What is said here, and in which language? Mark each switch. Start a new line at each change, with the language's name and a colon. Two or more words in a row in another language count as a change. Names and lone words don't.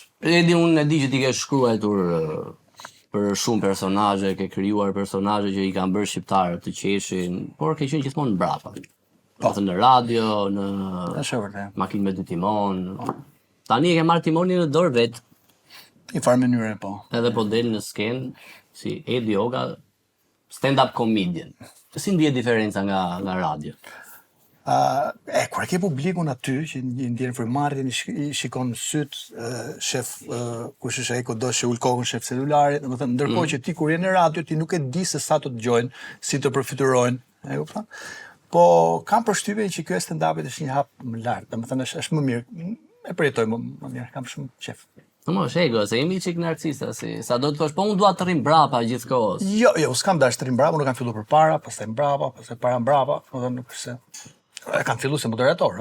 Albanian: Edi, unë e di që ti ke shkruar për shumë personazhe, ke krijuar personazhe që i kanë bërë shqiptarët të qeshin, por ke qenë gjithmonë mbrapa. Në radio, në makinë me 2 timon. Tani e ke marrë timonin në dorë vet. I farë mënyre, po. Edhe po del në skenë si Edi Oga,
English: stand-up comedian.
Albanian: Si ndihet diferenca nga radio? Kur e ke publikun aty, që ndjen frymëmarrjen, i shikon syt, shef kush është ai kudo që ul kokën shef celularit, domethënë ndërkohë që ti kur je në radio ti nuk e di se sa të dëgjojnë, si të përfiturojnë, e kupton? Po kam përshtypjen që ky stand-up është një hap më lart, domethënë është më mirë. E përjetoj më mirë, kam shumë qef. Mo, shego, se jemi qik narcista, sa do të thosh, po unë dua të rrim brapa gjithë kohës. Jo, s'kam dash të rrim brapa, nuk kam fillu për para, pastaj mbrapa, pastaj para mbrapa, edhe nuk se. Kam fillu si moderator,